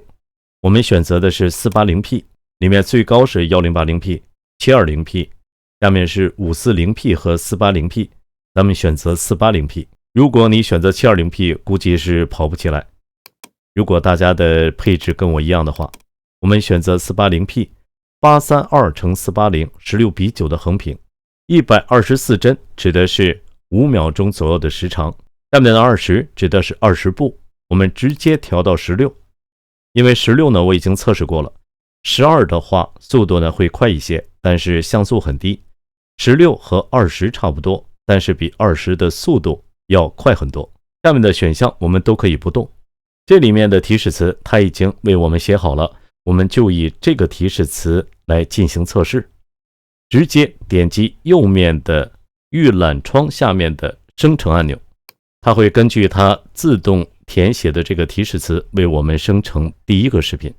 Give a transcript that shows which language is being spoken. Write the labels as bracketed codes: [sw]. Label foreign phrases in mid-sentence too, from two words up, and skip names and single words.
[zh] 我們選擇的是 480p， 裡面最高是 1080p、720p， 下面是 540p 和 480p， 咱們選擇 480p。如果你選擇 720p， 估計是跑不起來。如果大家的配置跟我一樣的話，我們選擇 480p， 832×480 16:9的橫屏，124帧指的是5秒鐘左右的時長，下面的20指的是20步，我們直接調到16。因为16呢我已經測試過了，12的話速度呢會快一些，但是像素很低。16和20差不多，但是比20的速度要快很多。下面的選項我們都可以不動。這裡面的提示詞它已經為我們寫好了，我們就以這個提示詞來進行測試。直接點擊右面的預覽窗下面的生成按鈕，它會根據它自動填寫的這個提示詞為我們生成第一個視頻。